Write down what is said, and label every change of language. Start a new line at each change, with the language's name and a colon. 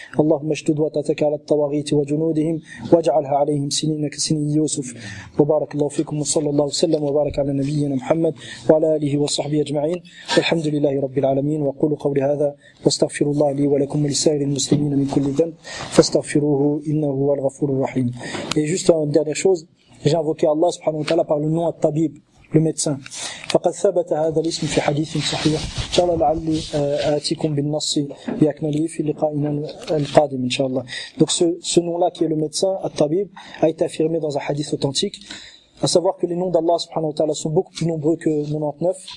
Arabic: اللهم اشدد وطأتك على الطواغيت وجنودهم واجعلها عليهم سنين كسنين يوسف. وبارك الله فيكم وصلى الله وسلم وبارك على نبينا محمد وعلى آله وصحبه أجمعين والحمد لله رب العالمين. وأقول قولي هذا واستغفر الله لي ولكم ولسائر المسلمين من كل ذنب فاستغفروه إنه هو الغفور الرحيم.
French: Et juste une dernière chose, j'ai invoqué Allah subhanahu wa ta'ala par le nom At-Tabib, le médecin.
Arabic: فقد ثبت هذا الاسم في حديث صحيح. إن شاء الله لعلي آتيكم بالنص بأكمله في لقائنا القادم إن شاء الله.
French: Donc ce nom-là qui est le médecin, At-Tabib, a été affirmé dans un hadith authentique. À savoir que les noms d'Allah subhanahu wa ta'ala sont beaucoup plus nombreux que 99.